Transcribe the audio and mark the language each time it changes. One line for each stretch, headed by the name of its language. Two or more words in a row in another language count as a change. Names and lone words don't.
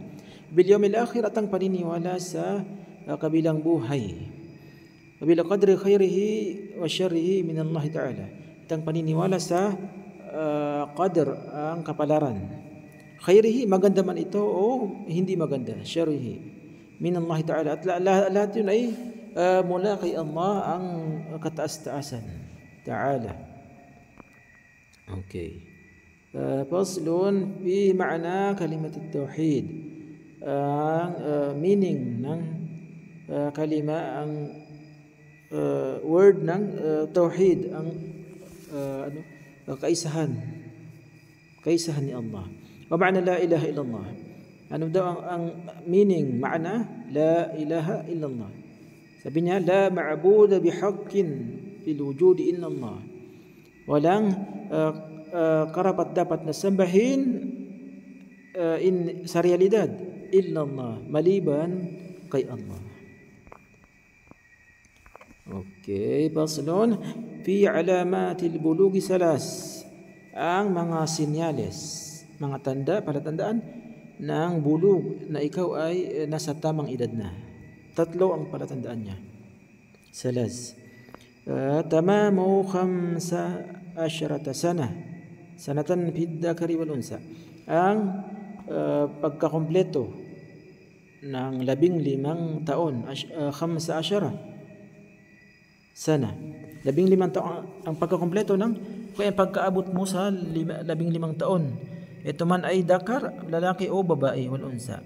Arabic: باليوم الآخر,
Filipino: at ang paniniwala sa kabilang buhay.
Arabic: وبالقدر خيره وشره من الله تعالى,
Filipino: at ang paniniwala sa qadr, ang kapalaran. Khairihi, maganda man ito o hindi maganda.
Arabic: شره من الله تعالى,
Filipino: at lahat yun ay mula kay Allah, ang kataas-taasan ta'ala.
Arabic: Okay. فصل في معنى كلمة التوحيد.
Filipino: Ang meaning ng kalima, ang word ng tauhid, ang kaisahan ni Allah.
Arabic: ومعنى لا إله إلا الله.
Filipino: Ano daw ang meaning,
Arabic: معنى لا إله إلا الله?
Filipino: Sabi niya,
Arabic: لا معبود بحق في الوجود إلا الله.
Filipino: Walang karapat dapat na sambahin sa realidad illallah, maliban kay Allah.
Arabic: Okay, فصل في علامات البلوغ 3.
Filipino: Ang mga sinyales, mga tanda, palatandaan ng bulug, na ikaw ay nasa tamang edad na. 3 ang palatandaan niya. 3.
Arabic: تمام 15 سنة، سنة في الذكر والأنثى.
Filipino: Ang pagkakompleto ng 15 taon, 15 sana. 15 taon ang pagkakompleto ng kaya pagkaabot mo sa 15 taon. Ito man ay dakar, lalaki o babae
Arabic: والأنثى.